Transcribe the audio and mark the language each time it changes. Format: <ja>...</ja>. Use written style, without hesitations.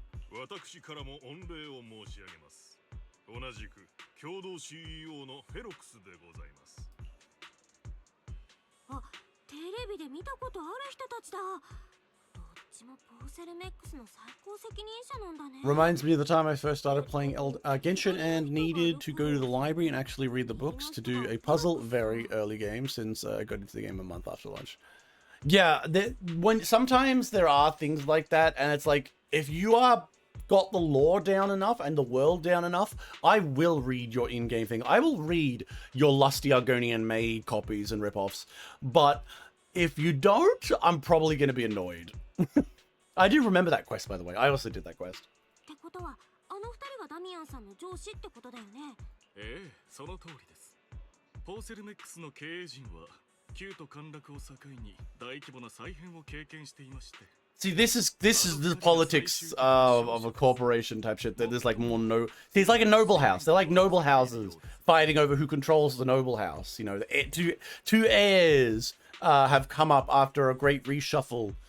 <ja>私からも御礼を申し上げます。同じく共同 CEO のフェロックスでございます。あ、テレビで見たことある人たちだ。どっちもポーセルメックスの最高責任者なんだね。</ja> <en>Reminds me of the time I first started playing Genshin and needed to go to the library and actually read the books to do a puzzle. Very early game since I got into the game a month after launch. Yeah, sometimes there are things like that, and it's like, if you are got the lore down enough and the world down enough, I will read your in-game thing. I will read your lusty Argonian made copies and rip-offs. But if you don't, I'm probably going to be annoyed. I do remember that quest, by the way. I also did that quest.</en> <ja>ってことは、あの二人がダミアンさんの上司ってことだよね。ええ、その通りです。ポーセルメックスの経営陣は旧都陥落を境に大規模な再編を経験していまして。</ja> <en>See, this is the politics of a corporation type shit. That there's like more See, it's like a noble house. They're like noble houses fighting over who controls the noble house. You know, two heirs have come up after a great reshuffle.</en>